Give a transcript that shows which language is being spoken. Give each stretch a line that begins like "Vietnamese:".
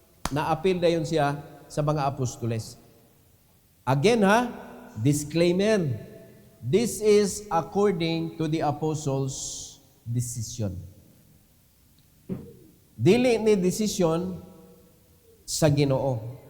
Cebuano: Na-appeal na yun siya sa mga apostoles. Again ha, disclaimer.
English: This is according to the apostles' decision.
Cebuano: Dili ni decision sa Ginoo.